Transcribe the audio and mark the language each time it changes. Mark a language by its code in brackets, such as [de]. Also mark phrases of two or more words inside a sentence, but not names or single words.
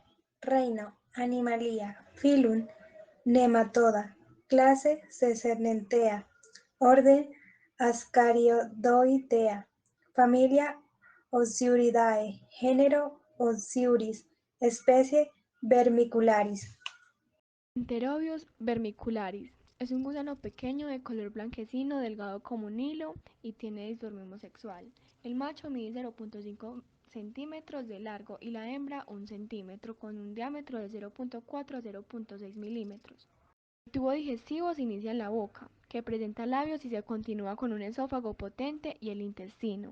[es] Reino, Animalia, Phylum, Nematoda, clase Cecernentea, orden Ascarioidea, familia Osciuridae, género Osciuris, especie Vermicularis. Enterobius vermicularis. Es un gusano pequeño de color blanquecino, delgado como un hilo y tiene dimorfismo sexual. El macho mide 0,5 centímetros de largo y la hembra 1 centímetro con un diámetro de 0,4 a 0,6 milímetros. El tubo digestivo se inicia en la boca, que presenta labios y se continúa con un esófago potente y el intestino.